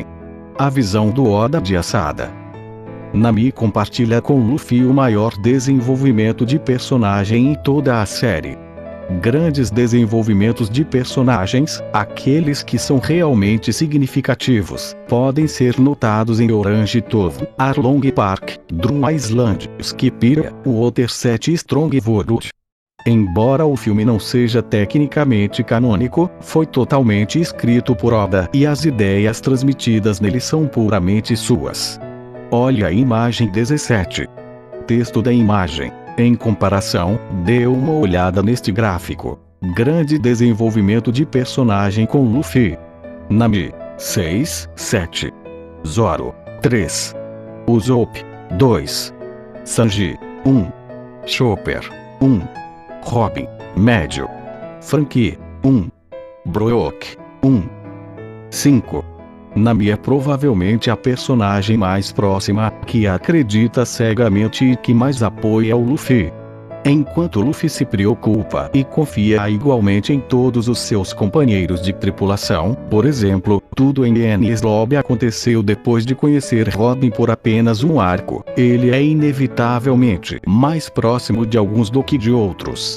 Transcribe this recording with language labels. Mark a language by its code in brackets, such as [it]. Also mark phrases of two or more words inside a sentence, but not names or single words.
[pt] A visão do Oda de Asada. Nami compartilha com Luffy o maior desenvolvimento de personagem em toda a série. Grandes desenvolvimentos de personagens, aqueles que são realmente significativos, podem ser notados em Orange Tove, Arlong Park, Drum Island, Skipper, Water 7 e Strongwood. Embora o filme não seja tecnicamente canônico, foi totalmente escrito por Oda e as ideias transmitidas nele são puramente suas. Olhe a imagem 17. Texto da imagem. Em comparação, dê uma olhada neste gráfico. Grande desenvolvimento de personagem com Luffy. Nami, 6, 7. Zoro, 3. Usopp, 2. Sanji, 1. Chopper, 1. Robin, médio. Franky, 1. Brook, 1. 5. Nami é provavelmente a personagem mais próxima, que acredita cegamente e que mais apoia o Luffy. Enquanto Luffy se preocupa e confia igualmente em todos os seus companheiros de tripulação, por exemplo, tudo em Enies Lobby aconteceu depois de conhecer Robin por apenas um arco, ele é inevitavelmente mais próximo de alguns do que de outros.